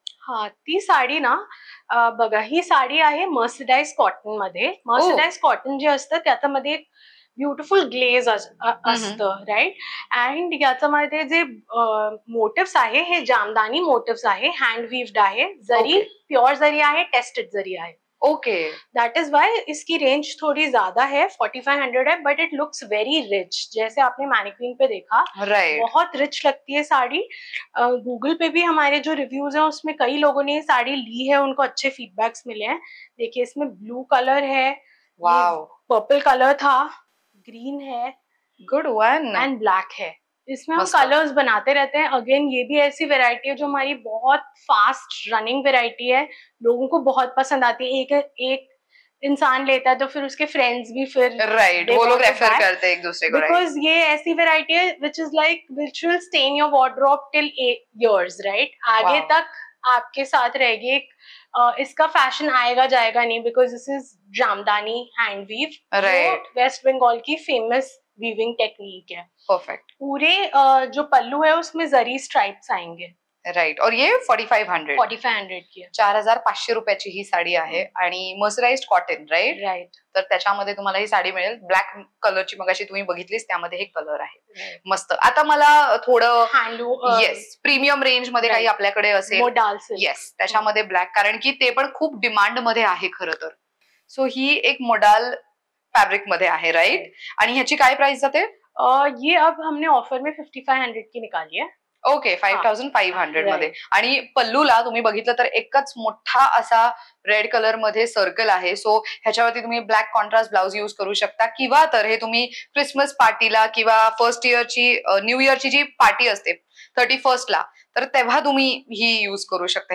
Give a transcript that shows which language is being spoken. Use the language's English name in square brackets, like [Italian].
[Marathi] हा, ती साडी ना बघा, ही साडी आहे मर्सडाइज कॉटन मध्ये. मर्सडाइज कॉटन जे असतं त्याच्यामध्ये एक ब्युटिफुल ग्लेज असतं, राईट. अँड याच्यामध्ये जे मोटिव्स आहे हे जामदानी मोटिव्स आहे, हँड वीव्ड आहे, जरी प्योर जरी आहे, टेस्टेड जरी आहे. [English] Okay. That is why [Hindi] इसकी रेंज थोड़ी ज्यादा है, 4500 है, [English] But it looks very rich. [Hindi] जैसे आपने मैनिक्विन पे देखा, [English] Right. [Hindi] बहुत रिच लगती है साड़ी. गूगल पे भी हमारे जो रिव्यूज हैं उसमें कई लोगों ने ये साड़ी ली है, उनको अच्छे फीडबैक्स मिले हैं. देखिए इसमें ब्लू कलर है, पर्पल कलर था, ग्रीन है, [English] good one, [Hindi] एंड ब्लैक है. इसमें हम कलर्स बनाते रहते हैं. अगेन ये भी ऐसी वैरायटी है जो हमारी बहुत फास्ट रनिंग वैरायटी है, लोगों को बहुत पसंद आती है. एक इंसान लेता है तो फिर उसके फ्रेंड्स भी फिर राइट वो लोग रेफर करते हैं एक दूसरे को. [English] because [Hindi] ये ऐसी वैरायटी है [English] Which is like which will stay in your wardrobe till 8 years, right. [Hindi] आगे तक आपके साथ रहेगी. इसका फैशन आएगा जाएगा नहीं, [English] Because this is Jamdani hand weave, right. [Hindi] Waste Bengal की फेमस वीविंग टेक्निक है. [English] Perfect. [Hindi] पूरे जो पल्लू है उसमें जरी स्ट्राइप्स आएंगे. राइट. और ये 4500 4500 की है. [Marathi] 4500 रुपयाची ही साडी आहे आणि मर्सराइज्ड कॉटन. [English] Right. Right. [Marathi] तर त्याच्यामध्ये तुम्हाला ही साडी मिळेल. ब्लॅक कलरची मगाशी तुम्ही बघितलीस त्यामध्ये हे कलर आहे. मस्त. आता मला थोडं येस प्रीमियम रेंज मध्ये काही आपल्याकडे असेल येस त्याच्यामध्ये ब्लॅक, कारण की ते पण खूप डिमांड मध्ये आहे खरं तर. सो ही एक मोडाल फैब्रिक मध्ये आहे. राइट. आणि ह्याची काय प्राइस जाते? [Hindi] ये अब हमने ऑफर में 5500 की निकाली है. [Marathi] ओके. 5500 मध्ये. आणि पल्लूला तुम्ही बघितलं तर एकच मोठा असा रेड कलर मध्ये सर्कल आहे. सो ह्याच्यावरती तुम्ही ब्लॅक कॉन्ट्रास्ट ब्लाउज यूज करू शकता, किंवा तर हे तुम्ही क्रिसमस पार्टीला किंवा फर्स्ट इयरची न्यू इयरची जी पार्टी असते 31st ला, तर तेव्हा तुम्ही ही यूज करू शकता.